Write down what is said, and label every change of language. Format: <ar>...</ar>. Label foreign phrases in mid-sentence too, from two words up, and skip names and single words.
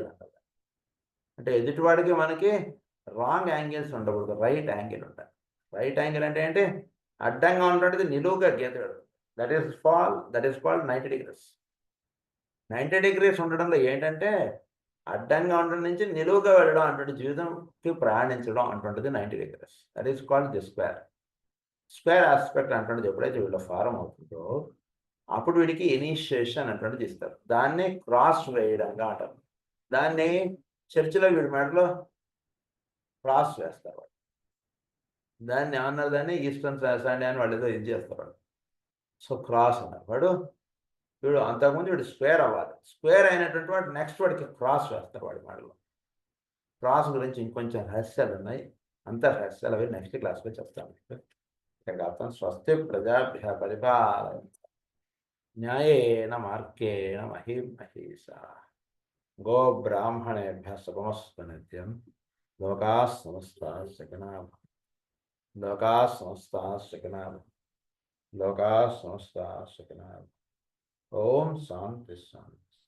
<te>అంటే ఎదుటివాడికి మనకి</te> <en>wrong angles</en> <te>ఉండకూడదు,</te> <en>right angle</en> <te>ఉంటాయి.</te> <en>right angle</en> <te>అంటే ఏంటి? అడ్డంగా ఉంటుంది, నిలువుగా గీత.</te> <en>that is called 90 degrees.</en> <te>90 degrees ఉండడంలో ఏంటంటే అడ్డంగా ఉండడం నుంచి నిలువుగా వెళ్ళడం అంటుంటే జీవితంకి ప్రయాణించడం అంటుంటుంది 90 degrees.</te> <en>that is called the square. square aspect</en> <te>అంటుంటుంది ఎప్పుడైతే వీళ్ళ ఫారం అవుతుందో అప్పుడు వీడికి ఇనిషియేషన్ అంటుంటుంది ఇస్తారు. దాన్ని క్రాస్ వేయడంగా అంటారు. దాన్ని చర్చిలో వీడి మెడలో క్రాస్ వేస్తారు. దాన్ని ఏమన్నారు, దాన్ని</te> <en>Eastern Sunday</en> <te>అని వాళ్ళు ఏదో ఇది చేస్తారు. సో క్రాస్ అన్నారు. వీడు అంతకుముందు వీడు స్క్వేర్ అవ్వాలి. స్క్వేర్ అయినటువంటి వాడు నెక్స్ట్ వాడికి క్రాస్ వేస్తారు వాడి మెడలో. క్రాస్ గురించి ఇంకొంచెం రహస్యాలు ఉన్నాయి. అంత రహస్యాలు అవి</te> <en>next class</en> <te>చెప్తాను. ఇక్కడ అర్థం</te> <sa>స్వస్తి ప్రజాభ్య పరిపాలన న్యాయేన మార్గేణ మహీం మహీషా గో బ్రాహ్మణేభ్య శుభమస్తు నిత్యం. లోకాః సమస్తాః సుఖినః లోకాః సమస్తాః సుఖినః లోకాః సమస్తాః సుఖినః. ఓం శాంతి శాంతి.</sa>